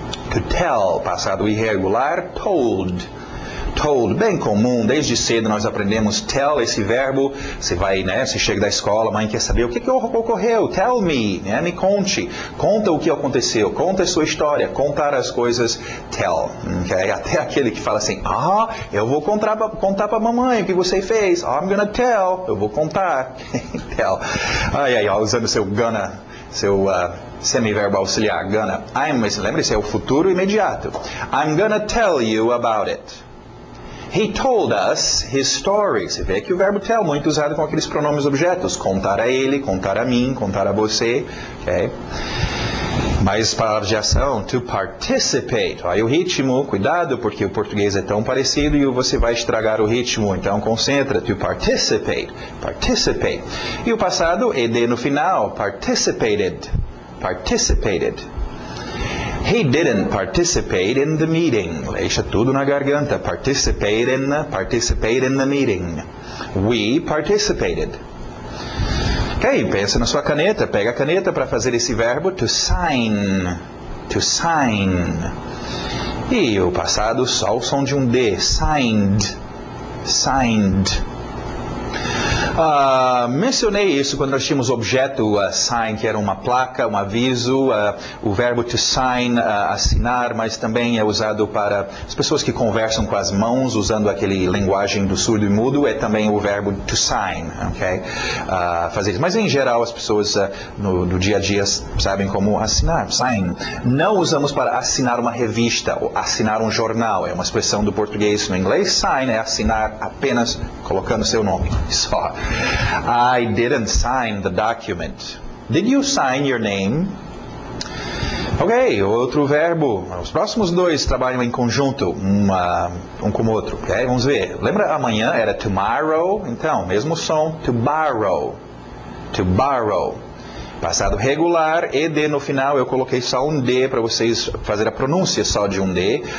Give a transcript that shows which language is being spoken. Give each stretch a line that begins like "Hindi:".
Portuguese: To tell, passado irregular, told. Told, bem comum, desde cedo nós aprendemos tell, esse verbo, você chega da escola, a mãe quer saber o que ocorreu,
English: tell me,
Portuguese: me conte, conta o que aconteceu, conta a sua história, contar as coisas, tell, okay? Até aquele que fala assim, eu vou contar para a mamãe o que você fez,
English: I'm gonna tell,
Portuguese: eu vou contar, tell, usando seu gonna, seu semiverbo auxiliar, gonna. Lembre-se, é o futuro imediato.
English: I'm gonna tell you about it. He told us his story.
Portuguese: Você vê que o verbo tell, muito usado com aqueles pronomes objetos. Contar a ele, contar a mim, contar a você. Okay? Mais palavras de ação. To participate. Aí o ritmo, cuidado, porque o português é tão parecido e você vai estragar o ritmo. Então concentra.
English: To participate. Participate.
Portuguese: E o passado, ed no final.
English: Participated. Participated. He didn't participate in the meeting.
Portuguese: Deixa tudo na garganta.
English: Participate in the meeting. We participated.
Portuguese: Ok, pensa na sua caneta. Pega a caneta para fazer esse verbo.
English: To sign. To sign.
Portuguese: E o passado, só o som de um D.
English: Signed. Signed.
Portuguese: Mencionei isso quando nós tínhamos objeto sign, que era uma placa, um aviso, o verbo to sign, assinar, mas também é usado para as pessoas que conversam com as mãos, usando aquele linguagem do surdo e mudo, é também o verbo to sign, ok? Fazer isso. Mas em geral as pessoas no dia a dia sabem como assinar, sign. Não usamos para assinar uma revista ou assinar um jornal, é uma expressão do português. No inglês, sign é assinar apenas colocando seu nome, só.
English: I didn't sign the document. Did you sign your name? Ok,
Portuguese: outro verbo. Os próximos dois trabalham em conjunto, um com o outro. Okay? Vamos ver. Lembra amanhã era tomorrow? Então, mesmo som,
English: to borrow. To borrow.
Portuguese: Passado regular, ED no final, eu coloquei só um D para vocês fazer a pronúncia só de um D.